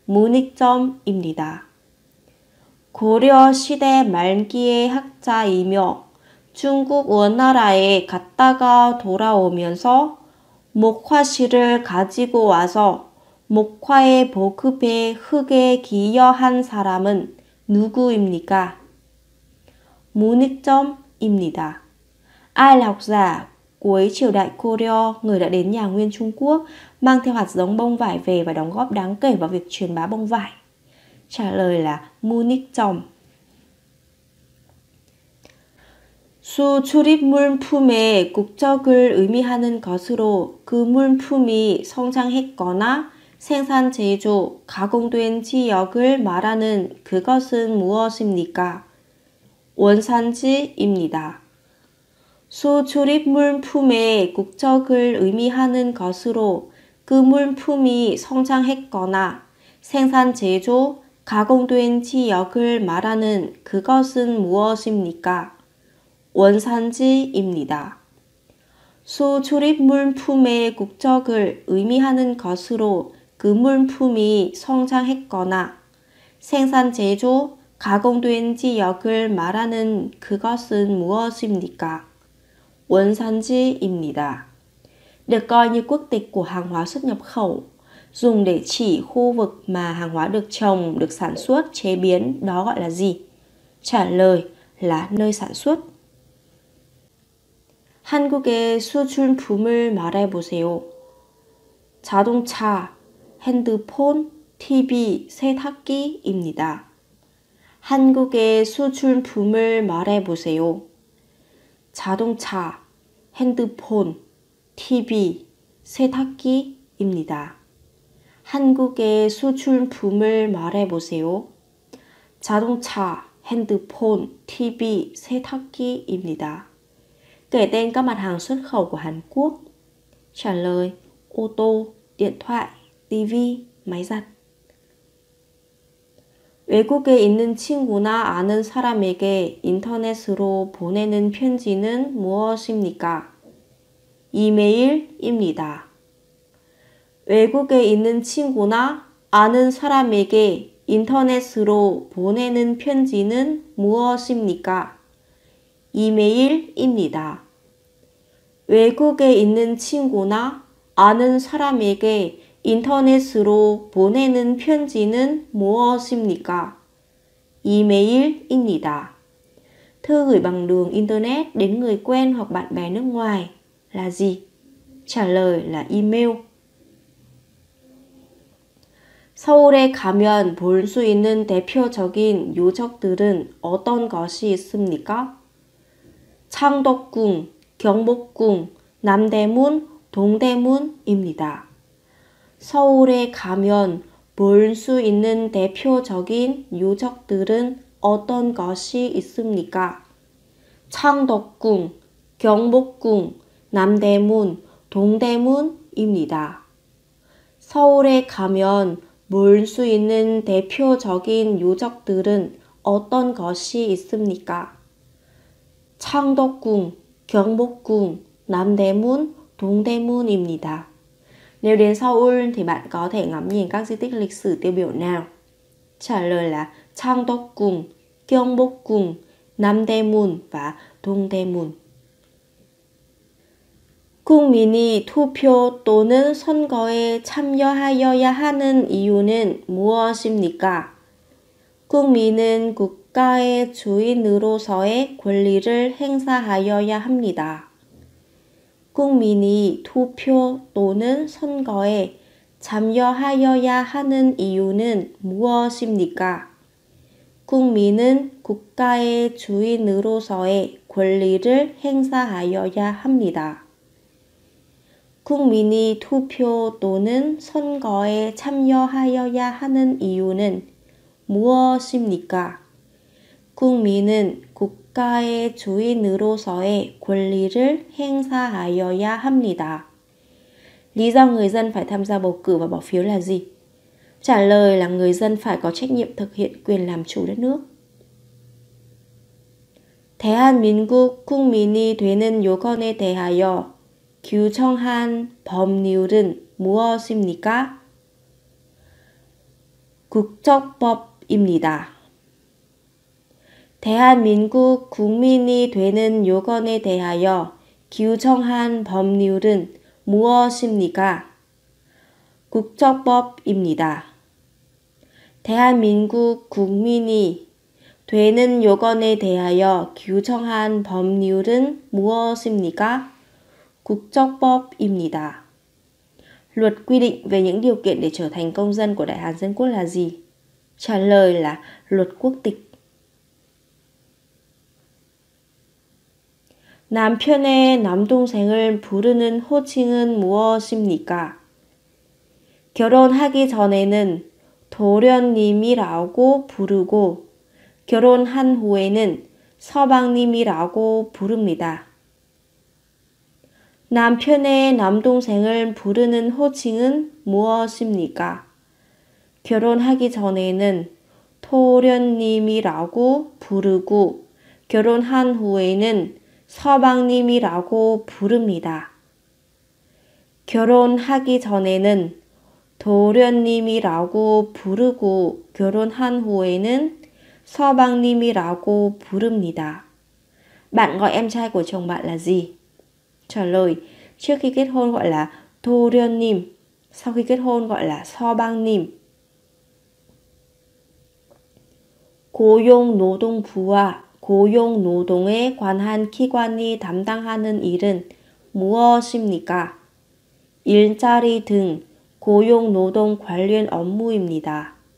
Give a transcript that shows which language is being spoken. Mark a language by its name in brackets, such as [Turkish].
[Korean] 문익점입니다. 고려 시대 말기의 학자이며 중국 원나라에 갔다가 돌아오면서 목화씨를 가지고 와서 목화의 보급에 크게 기여한 사람은 누구입니까? 문익점입니다. [Vietnamese] Ai là học giả cuối triều đại Goryeo, người đã đến nhà Nguyên Trung Quốc, mang theo hạt giống bông vải về và đóng góp đáng kể vào việc truyền bá bông vải? Trả lời là 문익점. [Korean] 수 출입 물품의 국적을 의미하는 것으로 그 물품이 성장했거나 생산, 제조, 가공된 지역을 말하는 그것은 무엇입니까? 원산지입니다. 수 출입 물품의 국적을 의미하는 것으로 그 물품이 성장했거나 생산, 제조, 가공된 지역을 말하는 그것은 무엇입니까? 원산지입니다. 수 출입 물품의 국적을 의미하는 것으로 그 물품이 성장했거나 생산, 제조, 가공된 지역을 말하는 그것은 무엇입니까? 원산지입니다. [Vietnamese] Được coi như quốc tịch của hàng hóa xuất nhập khẩu, dùng để chỉ khu vực mà hàng hóa được trồng, được sản xuất, chế biến, đó gọi là gì? Trả lời là nơi sản xuất. [Korean] 한국의 수출품을 말해보세요. 자동차, 핸드폰, TV, 세탁기입니다. 한국의 수출품을 말해보세요. 자동차, 핸드폰, TV, 세탁기입니다. 한국의 수출품을 말해보세요. 자동차, 핸드폰, TV, 세탁기입니다. [Vietnamese] Kể tên các mặt hàng xuất khẩu của Hàn Quốc. Trả lời: ô tô, điện thoại, TV, máy giặt. [Korean] 외국에 있는 친구나 아는 사람에게 인터넷으로 보내는 편지는 무엇입니까? 이메일입니다. 외국에 있는 친구나 아는 사람에게 인터넷으로 보내는 편지는 무엇입니까? 이메일입니다. 외국에 있는 친구나 아는 사람에게 인터넷으로 보내는 편지는 무엇입니까? Email입니다. [Vietnamese] Thư gửi bằng đường Internet đến người quen hoặc bạn bè nước ngoài là gì? Trả lời là email. [Korean] 서울에 가면 볼 수 있는 대표적인 유적들은 어떤 것이 있습니까? 창덕궁, 경복궁, 남대문, 동대문입니다. 서울에 가면 볼 수 있는 대표적인 유적들은 어떤 것이 있습니까? 창덕궁, 경복궁, 남대문, 동대문입니다. 서울에 가면 볼 수 있는 대표적인 유적들은 어떤 것이 있습니까? 창덕궁, 경복궁, 남대문, 동대문입니다. [Vietnamese] Nếu đến Seoul thì bạn có thể ngắm nhìn các di tích lịch sử tiêu biểu nào? Trả lời là 창덕궁, 경복궁, 남대문 và 동대문. [Korean] 국민이 투표 또는 선거에 참여하여야 하는 이유는 무엇입니까? 국민은 국가의 주인으로서의 권리를 행사하여야 합니다. 국민이 투표 또는 선거에 참여하여야 하는 이유는 무엇입니까? 국민은 국가의 주인으로서의 권리를 행사하여야 합니다. 국민이 투표 또는 선거에 참여하여야 하는 이유는 무엇입니까? 국민은 국가의 주인으로서의 권리를 행사하여야 합니다. [Vietnamese] Lý do người dân phải tham gia bầu cử và bỏ phiếu là gì? Trả lời là người dân phải có trách nhiệm thực hiện quyền làm chủ đất nước. [Korean] 대한민국 국민이 되는 요건에 대하여 규정한 법률은 무엇입니까? 국적법입니다. 대한민국 국민이 되는 요건에 대하여 규정한 법률은 무엇입니까? 국적법입니다. 대한민국 국민이 되는 요건에 대하여 규정한 법률은 무엇입니까? 국적법입니다. [Vietnamese] Luật quy định về những điều kiện để trở thành công dân của Đại Hàn Dân Quốc là gì? Trả lời là luật quốc tịch. [Korean] 남편의 남동생을 부르는 호칭은 무엇입니까? 결혼하기 전에는 도련님이라고 부르고 결혼한 후에는 서방님이라고 부릅니다. 남편의 남동생을 부르는 호칭은 무엇입니까? 결혼하기 전에는 도련님이라고 부르고 결혼한 후에는 서방님이라고 부릅니다. 결혼하기 전에는 도련님이라고 부르고 결혼한 후에는 서방님이라고 부릅니다. [Vietnamese] Bạn gọi em trai của chồng bạn là gì? Trả lời: trước khi kết hôn gọi là 도련님, sau khi kết hôn gọi là 서방님. [Korean] 고용노동부와 고용노동에 관한 기관이 담당하는 일은 무엇입니까? 일자리 등 고용노동 관련 업무입니다.